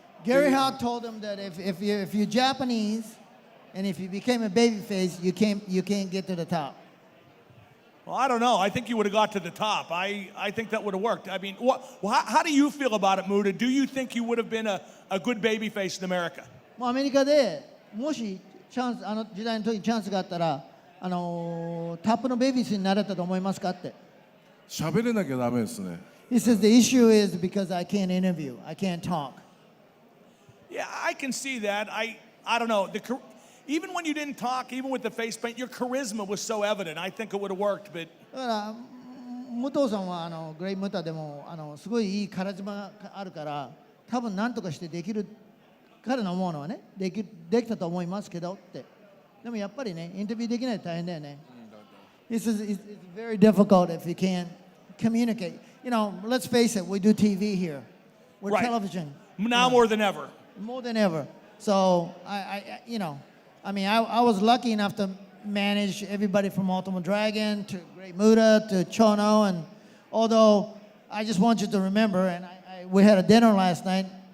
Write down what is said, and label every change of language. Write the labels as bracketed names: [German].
[English] Gary Hart told him that if you're Japanese and if you became a babyface, you can't get to the top. Well, I don't know. I think you would have got to the top. I think that would have worked. I mean, how do you feel about it, Muta? Do you think you would have been a good babyface in America? [Japanese] もうアメリカでもしチャンスあの時代の時にチャンスがあったらタップのベイビースになれたと思いますかって。喋れなきゃダメですね。 [English] He says the issue is because I can't interview, I can't talk. Yeah, I can see that. I don't know. Even when you didn't talk, even with the face paint, your charisma was so evident. I think it would have worked, but [Japanese] だから武藤さんはグレイ・ムタでもすごいいいカリスマがあるから多分何とかしてできる彼の思うのはねできたと思いますけどってでもやっぱりねインタビューできないと大変だよね。 [English] He says it's very difficult if you can't communicate. You know, let's face it, we do TV here. We're Right. television. now more than ever. More than ever. So I was lucky enough to manage everybody from Ultimate Dragon to Great Muta to Chono, and although I just want you to remember, and we had a dinner last night.